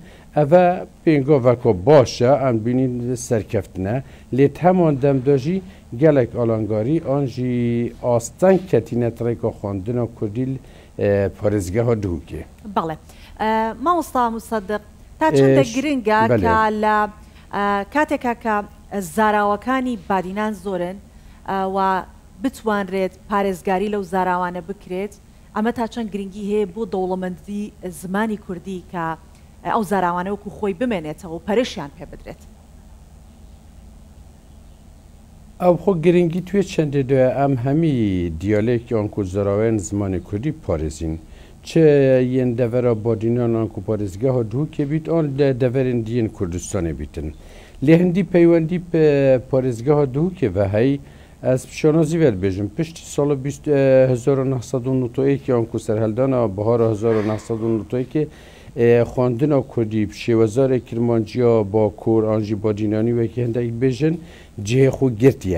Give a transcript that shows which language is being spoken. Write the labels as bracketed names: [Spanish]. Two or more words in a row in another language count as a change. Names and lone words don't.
[Kurdish] Ev pêngaveka baş e em bînîn serkeftine lê heman demda jî gelek alangarî an jî asteng ketîne tirêka xwandina Kurdî parêzgeha Duhûkê. Bale. Mamosta Musaddiq ta çendek giring e ka li kateka ka zarawekânî Badînan zorin [Central Kurdish] و بتوانرێت پارێزگاری لەو زاراوانە بکرێت ئەمە تا چەند گرنگی هەیە بۆ دەوڵەمەندی زمانی کوردی کە ئەو زاراوانە وەکو خۆی بمێنێتەوە و پەرشیان پێ بدرێت. [Kurdish] ئەو خۆ گرنگی توێ چەندێدایە ئەم هەمی دیالێکیان ku زاراوەیان زمانی کوردی پارێزین çe yên devera Badînan an ku parêzgeha Duhûkê bît an deverên diyên Kurdistanê bîtin. Lê hindî peywendî parêzgeha Duhûkê ve hey ez şanazî verbêjim piştî sala 1991 an ku serheldana bihara 1991 xwandina Kurdî şêwezarê Kirmanciya Bakur an jî Badînanî wekî hindek bêjin cihê xwe girtiye.